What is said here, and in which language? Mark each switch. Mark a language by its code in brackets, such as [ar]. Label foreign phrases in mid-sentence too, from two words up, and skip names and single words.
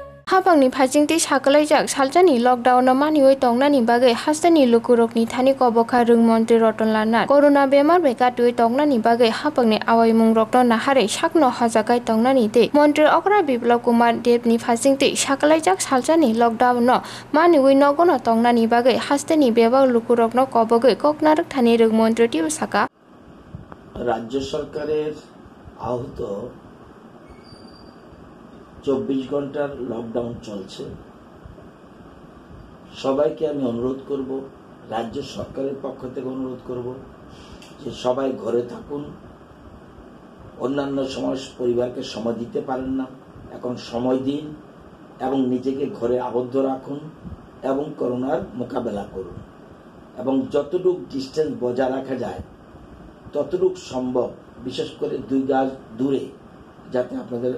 [trp] हाबांनि फाइजिंथि साकलायजाक सालजानि लकडाउनाव मानियै तंनानि बागै हास्तानि लुकुरकनि थानि कबखा रोंमन्त्रि रतनलाल नाथ करोना बेमार बेकातुयै तंनानि बागै हाबांनि आवायमुं रक्तन नाहारै साकनो हजागाय तंनानि दे मन्त्रि अग्रा बिप्लब कुमार देबनि फाइजिंथि साकलायजाक सालजानि लकडाउनाव मानियै नगनो तंनानि बागै हास्तानि बेबाग लुकुरकनो कबगै ककनारक थानि रोंमन्त्रि टिउसाका [bn] রাজ্য সরকারের আহত 24 ঘণ্টার লকডাউন चलছে সবাইকে আমি অনুরোধ করব রাজ্য সরকারের পক্ষ থেকে অনুরোধ করব যে সবাই ঘরে থাকুন অন্যান্য সময় পরিবারকে সময় দিতে পারেন না এখন সময় দিন এবং নিজেকে ঘরে আবদ্ধ রাখুন এবং করোনার মোকাবেলা করুন এবং যতটুকু ডিসটেন্স বজায় রাখা যায় ততটুকু সম্ভব বিশেষ করে 2 গজ দূরে যাতে আপনাদের